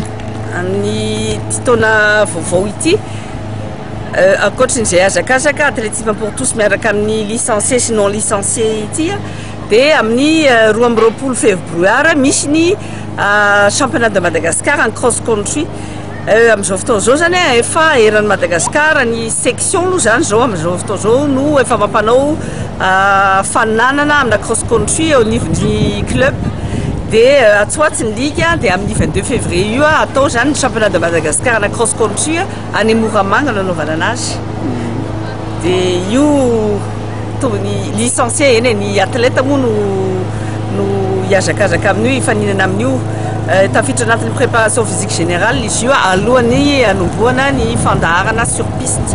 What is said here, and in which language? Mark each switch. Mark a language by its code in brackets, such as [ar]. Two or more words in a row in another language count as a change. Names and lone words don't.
[mg] Amin'ny ity taona vaovao ity ankoatran'izay hazakazaka [fr] athlétisme pour tous [mg] miaraka amin'ny licencié sy [fr] non licencié [mg] ity dia amin'ny 12 févroary misy ny [fr] championnat de Madagascar en cross country. [mg] Amin'izao fotoana izao zany efa eran'ny Madagasikara ny section aloha zany zao amin'izao fotoana izao no efa mampanao faninanana amina [fr] cross country au niveau du club [mg] dia atsoatsy ny ligue dia amin'ny 22 février io atao zany [fr] championnat de Madagascar [mg] na [en] cross country [mg] any Moramanga nanaovana anazy dia io ny licencié eny ny athlète moa no hiazakazaka amin'io hifaninana amin'io tafiditra anatin'ny [fr] préparation physique générale [mg] izy io alohan'ny anomboana ny fandaharana [fr] sur piste.